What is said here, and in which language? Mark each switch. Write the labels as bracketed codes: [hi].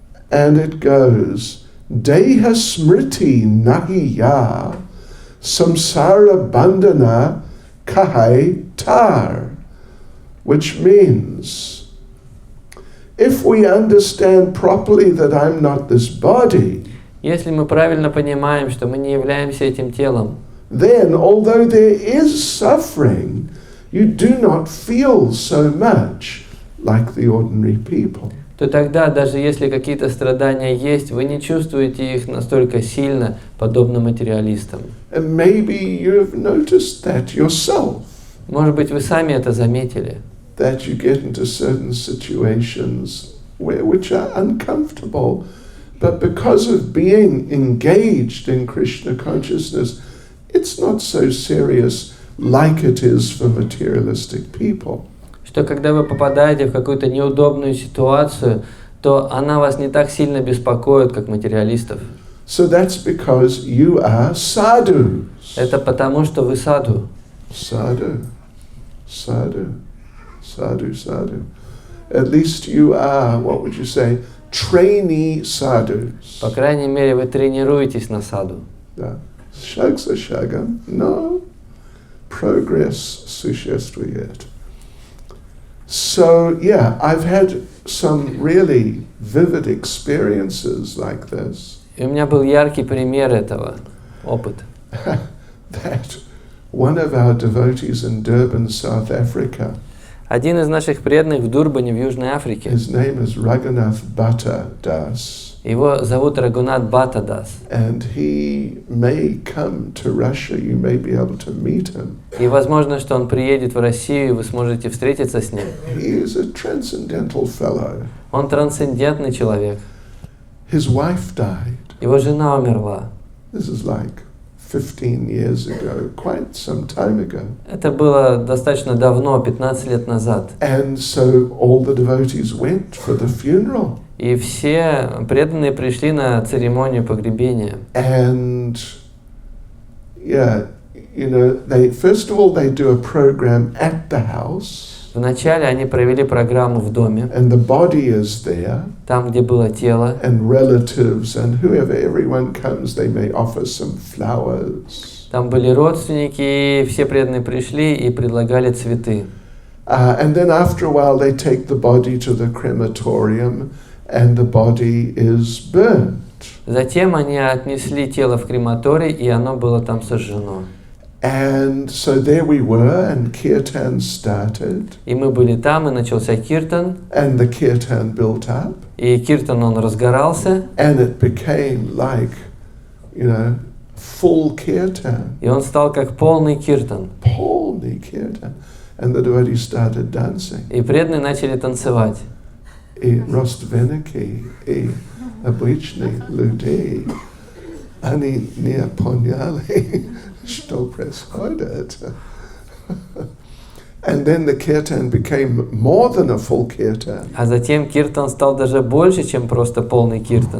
[en] And it goes, [bn] Deha smriti nahi ya samsara bandhana kahai tar, [en] which means, if we understand properly that I'm not this body, [ru] Если мы правильно понимаем, что мы не являемся этим телом, [en] then although there is suffering, you do not feel so much like the ordinary people. [ru] то тогда, даже если какие-то страдания есть, вы не чувствуете их настолько сильно, подобно материалистам. [en] And maybe you have noticed that yourself, [ru] Может быть, вы сами это заметили, [en] that you get into certain situations which are uncomfortable, but because of being engaged in Krishna consciousness, it's not so serious like it is for materialistic people. [ru] что когда вы попадаете в какую-то неудобную ситуацию, то она вас не так сильно беспокоит, как материалистов. [en] So that's because you are sadhus. [ru] Это потому, что вы садху. [en] Sadhu, sadhu, sadhu, sadhu. At least you are, what would you say, trainee sadhus. [ru] По крайней мере, вы тренируетесь на саду. Да. Shagsa shagam, no. Progress sushestuyet. [en] So, yeah, I've had some really vivid experiences like this. [ru] И у меня был яркий пример этого, опыт. [en] That one of our devotees in Durban, South Africa, [ru] Один из наших преданных в Дурбане, в Южной Африке, [en] his name is Raghunath Bhatta Das, [ru] его зовут Рагунат Баттадас. [en] and he may come to Russia, you may be able to meet him. [ru] И возможно, что он приедет в Россию, и вы сможете встретиться с ним. [en] He is a transcendental fellow. [ru] Он трансцендентный человек. [en] His wife died. [ru] Его жена умерла. [en] This is like 15 years ago, quite some time ago. [ru] Это было достаточно давно, 15 лет назад. [en] And so all the devotees went for the funeral. [ru] И все преданные пришли на церемонию погребения. [en] And yeah, you know, first of all they do a program at the house. [ru] Вначале они провели программу в доме, [en] And the body is there, [ru] там, где было тело, [en] and relatives and whoever, everyone comes, they may offer some flowers. [ru] там были родственники, и все преданные пришли и предлагали цветы. [en] And then after a while they take the body to the crematorium and the body is burnt. [ru] Затем они отнесли тело в крематорий, и оно было там сожжено. [en] And so there we were, and kirtan started, [ru] И мы были там, и начался киртан, [en] and the kirtan built up, [ru] и киртан он разгорался, [en] and it became like, you know, full kirtan, [ru] и он стал как полный киртан. полный kirtan, and the devotees started dancing. И преданные начали танцевать. И родственники, и обычные люди, они не поняли, что происходит. [en] And then the kirtan became more than a full kirtan. [ru] А затем киртан стал даже больше, чем просто полный киртан.